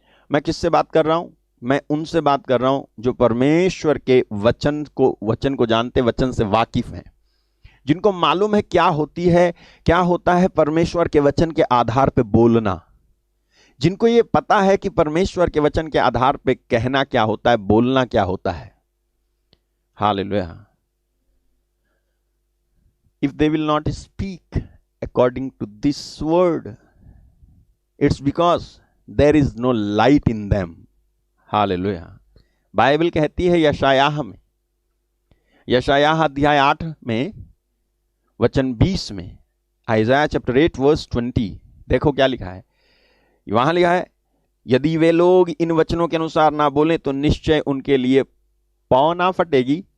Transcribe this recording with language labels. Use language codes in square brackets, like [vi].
[hi] मैं किससे बात कर रहा हूं? मैं उनसे बात कर रहा हूं जो परमेश्वर के वचन को जानते, वचन से वाकिफ हैं, जिनको मालूम है क्या होता है परमेश्वर के वचन के आधार पे बोलना, जिनको ये पता है कि परमेश्वर के वचन के आधार पे कहना क्या होता है, बोलना क्या होता है। Hallelujah. [en] If they will not speak according to this word, it's because there is no light in them. [hi] Hallelujah. Bible कहती है यशायाह में, यशायाह अध्याय 8 में वचन 20 में, [en] Isaiah chapter 8 verse 20, [hi] देखो क्या लिखा है। वहां लिखा है, यदि वे लोग इन वचनों के अनुसार ना बोले तो निश्चय उनके लिए पाँव ना फटेगी।